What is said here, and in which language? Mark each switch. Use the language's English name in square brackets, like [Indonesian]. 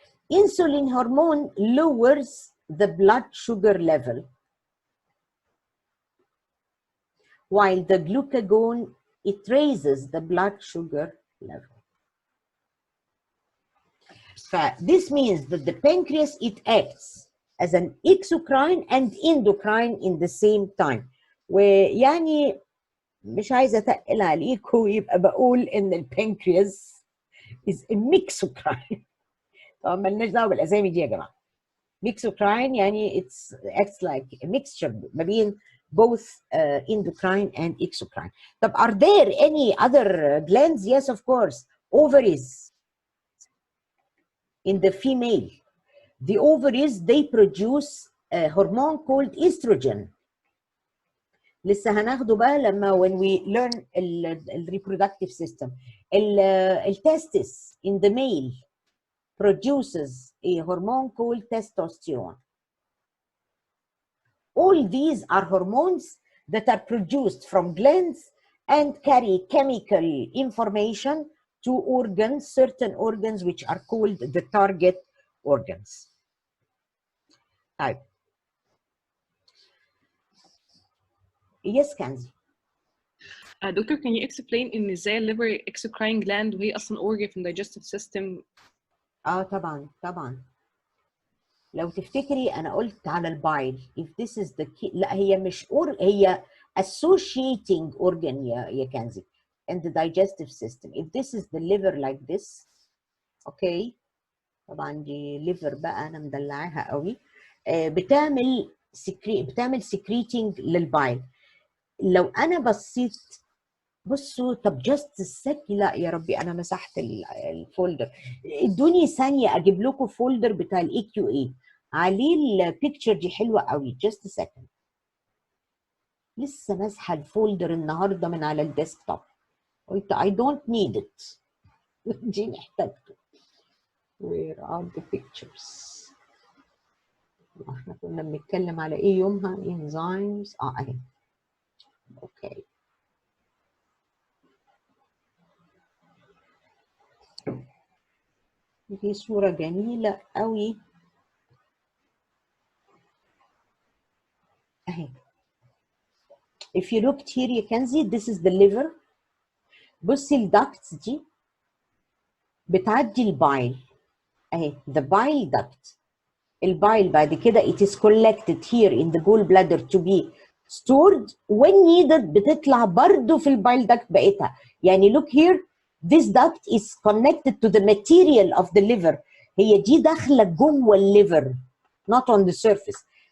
[English] Insulin hormone lowers the blood sugar level, while the glucagon, it raises the blood sugar level. So this means that the pancreas, it acts as an exocrine and endocrine in the same time. [Arabic] ويعني مش عايزة أتقل عليكم يبقى بقول إن البنكرياس [English] is a mixocrine. [Arabic] طبعا مالناش دعوة بالأسامي دي يا جماعة. [English] Mixocrine يعني it acts like a mixture [Arabic] ما بين [English] both endocrine and exocrine. طب are there any other glands? Yes, of course. Ovaries in the female. The ovaries, they produce a hormone called estrogen. [Arabic] لسه هناخده بقى لما [English] when we learn the reproductive system. The testis in the male produces a hormone called testosterone. All these are hormones that are produced from glands and carry chemical information to organs, certain organs which are called the target organs. [Arabic] طيب. [English] Yes, Kanzi. Doctor can you explain [Arabic] ان ازاي [English] liver exocrine gland [Arabic] وهي اصلا [English] organ في digestive system؟ [Arabic] طبعا طبعا. لو تفتكري انا قلت على البايل [English] if this is the key. [Arabic] لا هي مش هي associating organ يا كانزي in the digestive system. [English] If this is the liver like this, okay. [Arabic] طبعا دي liver بقى انا مدلعاها قوي. بتعمل secreting للبايل. لو انا بصيت بصوا طب جاست السكي لا يا ربي انا مسحت الفولدر. ادوني ثانيه اجيب لكم فولدر بتاع الاي كيو اي عليه البيكتشر دي حلوه قوي. جاست سكند. لسه ماسحه الفولدر النهارده من على الديسكتوب. قلت [English] I don't need it. [Arabic] دي محتاجته. [English] Where are the pictures؟ [Arabic] احنا كنا بنتكلم على ايه يومها؟ enzymes. اهي. اوكي. دي صورة جميلة قوي اهي. [English] If you looked here you can see this is the liver. [Arabic] بصي الدكتس دي بتعدي البايل اهي [English] the bile duct. [Arabic] البايل بعد كده [English] it is collected here in the gallbladder to be stored when needed [Arabic] بتطلع برضو في البايل duct بقيتها. [English] يعني look here, this duct is connected to the material of the liver. [Arabic] هي دي داخله جوه الليفر [English] not on the surface.